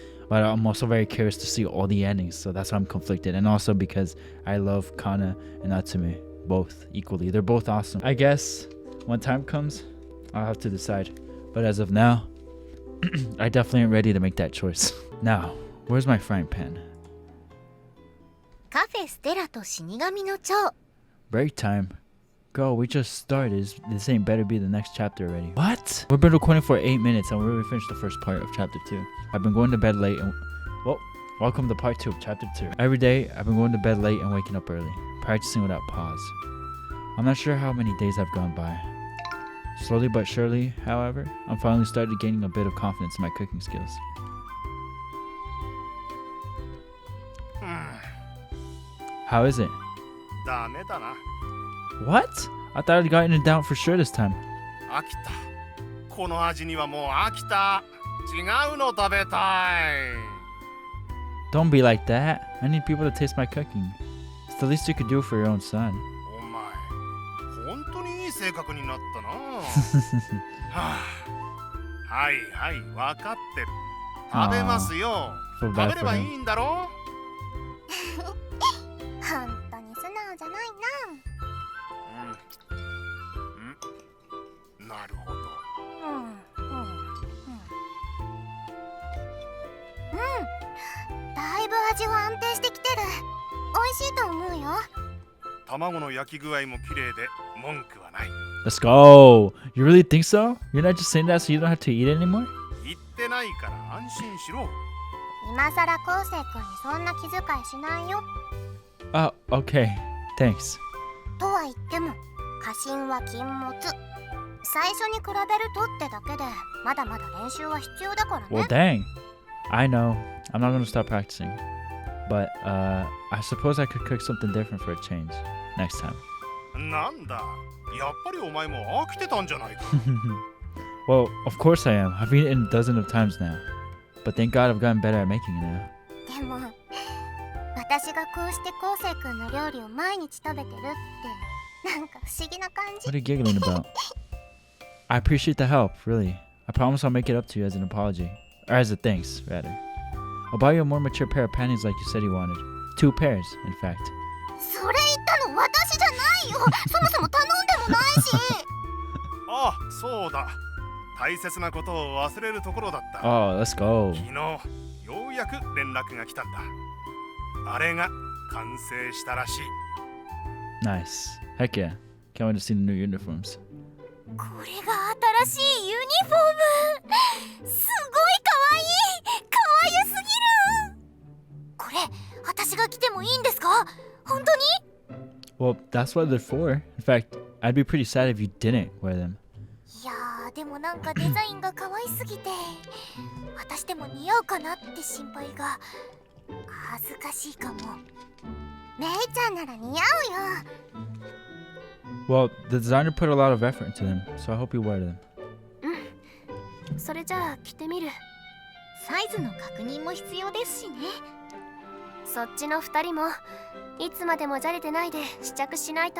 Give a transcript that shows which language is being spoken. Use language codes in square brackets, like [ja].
[en] but I'm also very curious to see all the endings, so that's why I'm conflicted. And also because I love Kana and Natsume both equally. They're both awesome. I guess when time comes, I'll have to decide. But as of now, I definitely am ready to make that choice. Now, where's my frying pan? [ja] カフェステラと死神の蝶 [en] Break time. Girl, we just started. This ain't better be the next chapter already. What? We've been recording for 8 minutes and we already finished the first part of chapter 2. I've been going to bed late and... Well, welcome to part 2 of chapter 2. Every day, I've been going to bed late and waking up early. Practicing without pause. I'm not sure how many days have gone by. Slowly but surely, however, I'm finally started gaining a bit of confidence in my cooking skills. How is it? [ja] ダメだな。 [en] What? I thought I'd gotten it down for sure this time. [ja] 飽きた。この味にはもう飽きた。違うの食べたい。 [en] Don't be like that. I need people to taste my cooking. It's the least you could do for your own son. [ja] お前、本当にいい性格になったな。はあ、はいはい、わかってる。食べますよ。 [en] Feel [ja] 食 [en] bad [ja] べれ [en] for [ja] ばい [en] him. [ja] いんだろ。本当に素直じゃないなるほど。だいぶ味は安定してきてる。美味しいと思うよ。卵の焼き具合も綺麗で文句はない。 [en] Let's go. You really think so? You're not just saying that so you don't have to eat it anymore? [ja] 言ってないから安心しろ。今さら昴生君にそんな気遣いしないよ。 [en] Oh, okay. Thanks. [ja] とは言っても過信は禁物。最初に比べるとってだけでまだまだ練習は必要だからね。 [en] Well, dang. I know. I'm not going to stop practicing. But, I suppose I could cook something different for a change next time. [ja] なんだ、やっぱりお前も飽きてたんじゃないか。 [en] Well, of course I am. I've eaten it dozens of times now. But thank God I've gotten better at making it now. [ja] でも私がこうして昴生君の料理を毎日食べてるってなんか不思議な感じ。 [en] What are you giggling about? I appreciate the help, really. I promise I'll make it up to you as an apology. Or as a thanks, rather. I'll buy you a more mature pair of panties like you said you wanted. 2 pairs, in fact. [ja] それ言ったの私じゃないよ。そもそも頼んでもないし。あ、そうだ。大切なことを忘れるところだった。 [en] Oh, let's go. [ja] 昨日、ようやく連絡が来たんだ。あれが完成したらしい。 [en] Nice. Heck yeah. Can't wait to see the new uniforms. [ja] これが新しいユニフォーム。すごいかわいい。かわゆすぎる。これ私が着てもいいんですか？本当に？ [en] Well, that's what they're for. In fact, I'd be pretty sad if you didn't wear them. [ja] いやーでもなんかデザインが可愛すぎて私でも似合うかなって心配が。恥ずかしいかも。メイちゃんなら似合うよ。 [en] Well, the designer put a lot of effort into them, so I hope you wear them. [ja] それじゃあ着てみる。サイズの確認も必要ですしね。そっちの2人もいつまでもじゃれてないで試着しないと。